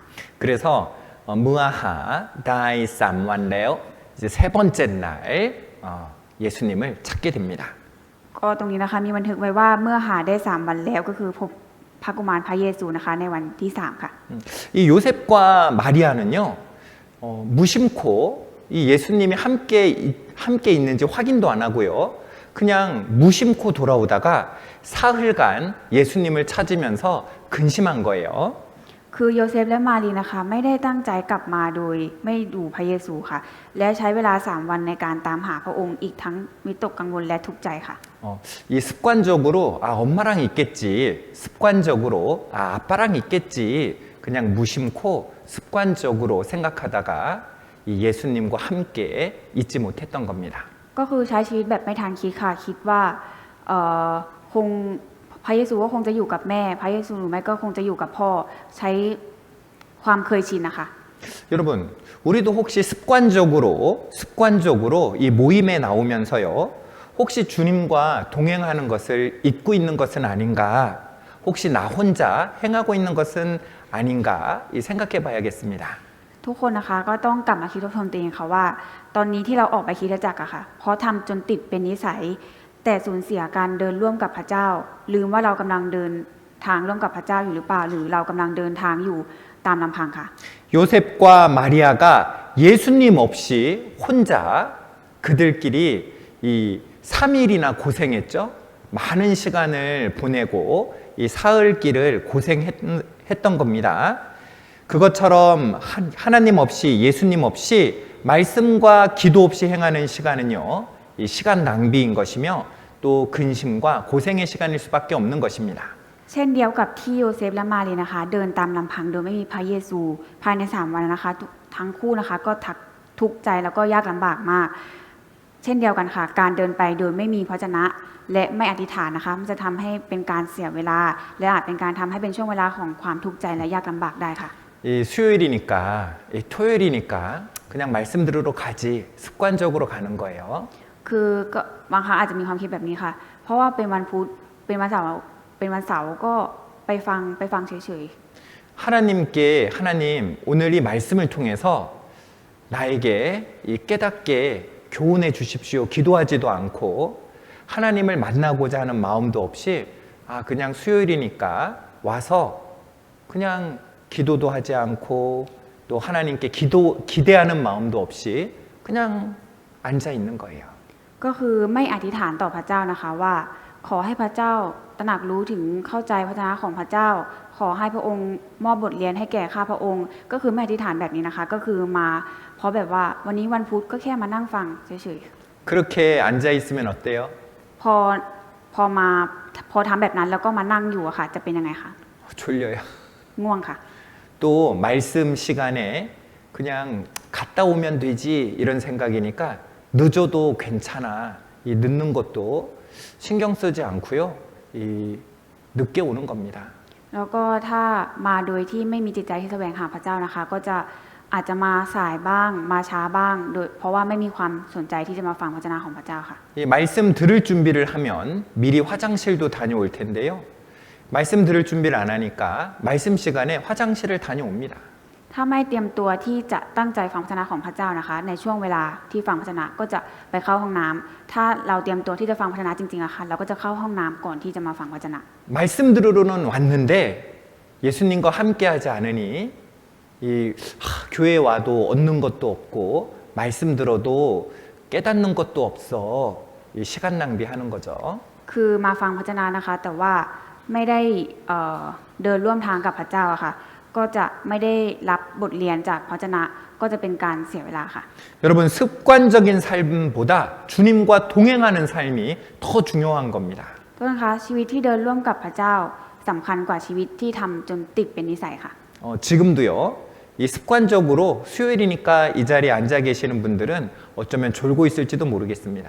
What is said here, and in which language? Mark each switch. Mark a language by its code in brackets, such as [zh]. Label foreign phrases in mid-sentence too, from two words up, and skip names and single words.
[ko] 그래서 [th] เมื่อหา ได้ สามวันแล้ว [ko] 이제 세 번째 날 예수님을 찾게 됩니다. [th] ก็ตรงนี้นะคะมีบันทึกไว้ว่าเมื่อหาได้3วันแล้วก็คือพบพระกุมารพระเยซูนะคะในวันที่3ค่ะ [ko] 이 요셉과 마리아는요 무심코 이 예수님이 함께 있는지 확인도 안 하고요. 그냥 무심코 돌아오다가 사흘간 예수님을 찾으면서 근심한 거예요. [th] คือโยเซฟและมารีนะคะไม่ได้ตั้งใจกลับมาโดยไม่ดูพระเยซูค่ะและใช้เวลา3วันในการตามหาพระองค์อีกทั้งวิตกกังวลและทุกข์ใจค่ะ [ko] 이 습관적으로 엄마랑 있겠지 습관적으로 아빠랑 있겠지 그냥 무심코 습관적으로 생각하다가 이 예수님과 함께 있지 못했던 겁니다. [th] ก็คือใช้ชีวิตแบบไม่ทันคิดค่ะคิดว่าคงพระเยซูก็คงจะอยู่กับแม่พระเยซูหรือไม่ก็คงจะอยู่กับพ่อใช้ความเคยชินนะคะ [ko] 여러분 우리도 혹시 습관적으로 이 모임에 나오면서요 혹시 주님과 동행하는 것을 잊고 있는 것은 아닌가 혹시 나 혼자 행하고 있는 것은 아닌가 생각해 봐야겠습니다. [th] ทุกคนนะคะก็ต้องกลับมาคิดทบทวนตัวเองค่ะว่าตอนนี้ที่เราออกไปคริสตจักรอะค่ะเพราะทำจนติดเป็นนิสัยแต่สูญเสียการเดินร่วมกับพระเจ้าลืมว่าเรากำลังเดินทางร่วมกับพระเจ้าอยู่หรือเปล่าหรือเรากำลังเดินทางอยู่ตามลำพังค่ะ [ko] 요셉과 마리아가 예수님 없이 혼자 그들끼리 이 3일이나 고생했죠. 많은 시간을 보내고 이 사흘 길을 고생했던 겁니다. 그것처럼 하나님 없이 예수님 없이 말씀과 기도 없이 행하는 시간은요. 이 시간 낭비인 것이며 또 근심과 고생의 시간일 수밖에 없는 것입니다. [th] เช่นเดียวกับที่โยเซฟและมารีนะคะเดินตามลำพังโดยไม่มีพระเยซูภายใน3วันนะคะทั้งคู่นะคะก็ทุกข์ใจแล้วก็ยากลำบากมาก เช่นเดียวกันค่ะการเดินไปโดยไม่มีพระวจนะและไม่อธิษฐานนะคะมันจะทำให้เป็นการเสียเวลาและอาจเป็นการทำให้เป็นช่วงเวลาของความทุกข์ใจและยากลำบากได้ค่ะ [ko] 이 수요일이니까 이 토요일이니까 그냥 말씀 들으러 가지 습관적으로 가는 거예요. [th] คือก็บางครั้งอาจจะมีความคิดแบบนี้ค่ะเพราะว่าเป็นวันพุธเป็นวันเสาร์ก็ไปฟังเฉย [ko] 하나님께 하나님 오늘 이 말씀을 통해서 나에게 이 깨닫게 교훈해 주십시오. 기도하지도 않고 하나님을 만나고자 하는 마음도 없이 그냥 수요일이니까 와서 그냥 기도도 하지 않고 또 하나님께 기대하는 마음도 없이 그냥 앉아 있는 거예요. [th] ก็คือไม่อธิษฐานต่อพระเจ้านะคะว่าขอให้พระเจ้าตระหนักรู้ถึงเข้าใจพระวจนะของพระเจ้าขอให้พระองค์มอบบทเรียนให้แก่ข้าพระองค์ก็คือไม่อธิษฐานแบบนี้นะคะก็คือมาเพราะแบบว่าวันนี้วันพุธก็แค่มานั่งฟังเฉย [ko] 그렇게 앉아 있으면 어때요? [th] ๆพอทำแบบนั้นแล้วก็มานั่งอยู่อะค่ะจะเป็นยังไงคะ [ko] 졸려요. [th] ง่วงค่ะ [ko] 또 말씀 시간에 그냥 갔다 오면 되지 이런 생각이니까 늦어도 괜찮아. 이 늦는 것도 신경 쓰지 않고요. 이 늦게 오는 겁니다. [th] แล้วก็ถ้ามาโดยที่ไม่มีจิตใจที่แสวงหาพระเจ้านะคะก็จะอาจจะมาสายบ้างมาช้าบ้างโดยเพราะว่าไม่มีความสนใจที่จะมาฟังพระวจนะของพระเจ้าค่ะ [ko] 이 말씀 들을 준비를 하면 미리 화장실도 다녀올 텐데요. 말씀 들을 준비를 안 하니까 말씀 시간에 화장실을 다녀옵니다. [th] ถ้าไม่เตรียมตัวที่จะตั้งใจฟังพระวจนะของพระเจ้านะคะในช่วงเวลาที่ฟังพระวจนะก็จะไปเข้าห้องน้ำถ้าเราเตรียมตัวที่จะฟังพระวจนะจริงๆอะค่ะเราก็จะเข้าห้องน้ำก่อนที่จะมาฟังพระวจนะ [ko] 말씀 들으러는 왔는데 예수님과 함께하지 않으니 교회에 와도 얻는 것도 없고 말씀 들어도 깨닫는 것도 없어. 이 시간 낭비하는 거죠. [th] คือมาฟังพระวจนะนะคะแต่ว่าไม่ได้เดินร่วมทางกับพระเจ้าอะค่ะก็จะไม่ได้รับบทเรียนจากพระวจนะก็จะเป็นการเสียเวลาค่ะ [ko] 여러분 습관적인 삶보다 주님과 동행하는 삶이 더 중요한 겁니다. [th] ทุกท่านคะชีวิตที่เดินร่วมกับพระเจ้าสำคัญกว่าชีวิตที่ทำจนติดเป็นนิสัยค่ะ [ko] 지금도요. 이 습관적으로 수요일이니까 이 자리에 앉아 계시는 분들은 어쩌면 졸고 있을지도 모르겠습니다.